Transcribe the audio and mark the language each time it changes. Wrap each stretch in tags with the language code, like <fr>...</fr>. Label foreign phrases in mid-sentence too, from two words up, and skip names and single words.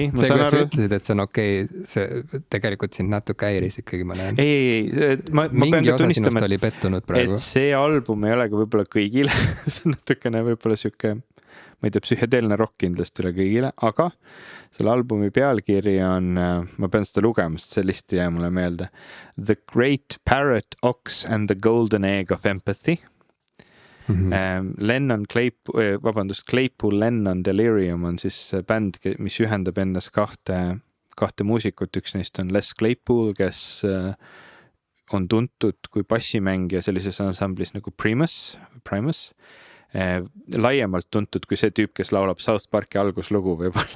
<et>See, kui sa ütlesid, et see on okei, see tegelikult sind natuke häiris ikkagi, ma näen. Ei, ma mingi osa sinust oli pettunud praegu. Et see album ei ole ka võib-olla kõigile. See on natukene võib-olla siuke, ma ei tea, psühhedeelne rock kindlasti üle kõigile, aga selle albumi pealkiri on, ma pean seda lugema, sest see listi jäi mulle meelde. The Great Parrot Ox and the Golden Egg of Empathy. Claypool Lennon Delirium on siis bänd, mis ühendab endas kahte muusikut. Üks neist on Les Claypool, kes on tuntud kui bassimängija sellises ansamblis nagu Primus. Laiemalt tuntud kui see tüüp, kes laulab South Parki alguslugu võib-olla.</et>